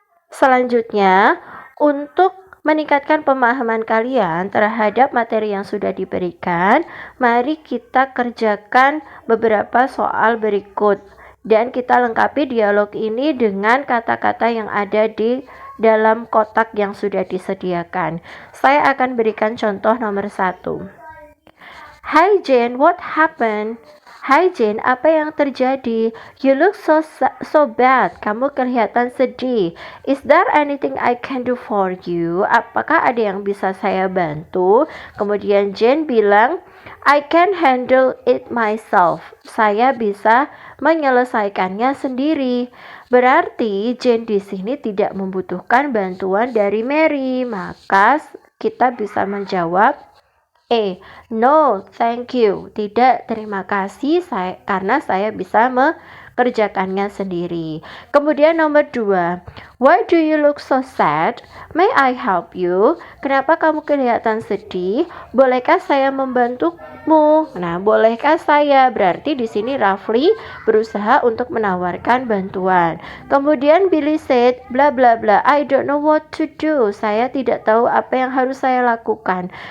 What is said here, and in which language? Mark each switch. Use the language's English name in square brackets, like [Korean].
[Indonesian] Selanjutnya, untuk meningkatkan pemahaman kalian terhadap materi yang sudah diberikan, mari kita kerjakan beberapa soal berikut dan kita lengkapi dialog ini dengan kata-kata yang ada di dalam kotak yang sudah disediakan. Saya akan berikan contoh nomor 1. [English] Hi Jane, what happened? [Indonesian] Hai Jane, apa yang terjadi? [English] You look so bad, [Indonesian] kamu kelihatan sedih. [English] Is there anything I can do for you? [Indonesian] Apakah ada yang bisa saya bantu? Kemudian Jane bilang, [English] I can handle it myself, [Indonesian] saya bisa menyelesaikannya sendiri. Berarti Jane di sini tidak membutuhkan bantuan dari Mary, maka kita bisa menjawab [English] no, thank you. [Indonesian] Tidak, terima kasih karena saya bisa mengerjakannya sendiri. Kemudian nomor 2. [English] Why do you look so sad? May I help you? [Indonesian] Kenapa kamu kelihatan sedih? Bolehkah saya membantumu? Nah, bolehkah saya? Berarti di sini Rafli berusaha untuk menawarkan bantuan. Kemudian [English] Billy said, bla bla bla, I don't know what to do. [Indonesian] Saya tidak tahu apa yang harus saya lakukan.